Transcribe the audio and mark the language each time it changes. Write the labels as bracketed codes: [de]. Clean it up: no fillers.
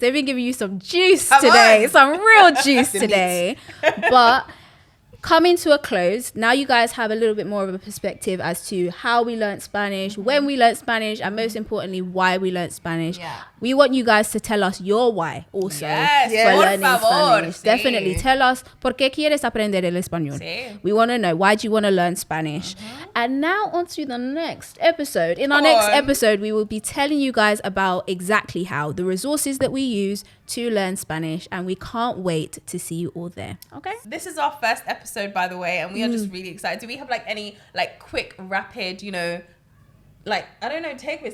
[en] They've been giving you some juice today. Some real juice today. But coming to a close, now you guys have a little bit more of a perspective as to how we learned Spanish, when we learned Spanish, and most importantly, why we learned Spanish. We want you guys to tell us your why also for learning Spanish. Definitely tell us [es] por qué quieres aprender el español. [en] We want to know, why do you want to learn Spanish? And now on to the next episode. In our next episode, we will be telling you guys about exactly how, the resources that we use to learn Spanish, and we can't wait to see you all there. Okay? This is our first episode, by the way, and we are just really excited. Do we have like any like quick, rapid, you know, like, I don't know, takeaways?